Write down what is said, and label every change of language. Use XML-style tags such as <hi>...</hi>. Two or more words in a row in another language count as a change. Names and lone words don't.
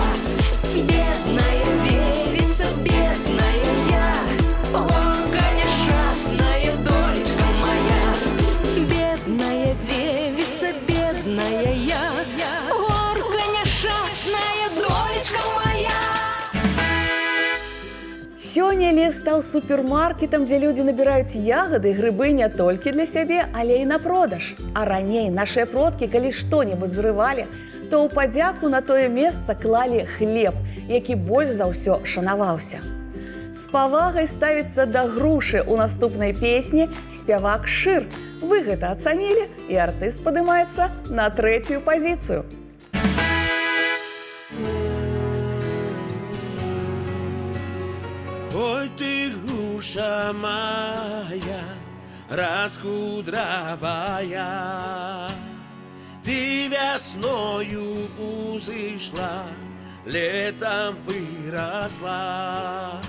<ru>Бедная девица, бедная я, горка несчастная, долечка моя. Бедная девица, бедная я, горка несчастная, долечка моя.</ru> <be>Сёння лес стаў супермаркетам, дзе людзі набіраюць ягады і грыбы не толькі для сябе, але і на продаж. А раней нашыя продкі, калі што-небудзь зрывалі, то ў падзяку на тое месца клалі хлеб, які больш за ўсё шанаваўся. З павагай ставіцца да грушы ў наступнай песні спявак Шыр. Вы гэта ацанілі, і артыст падымаецца на 3-ю пазіцыю.</be> <ru>Ой, ты груша моя, раскудровая, ты весною узышла, летом выросла.</ru>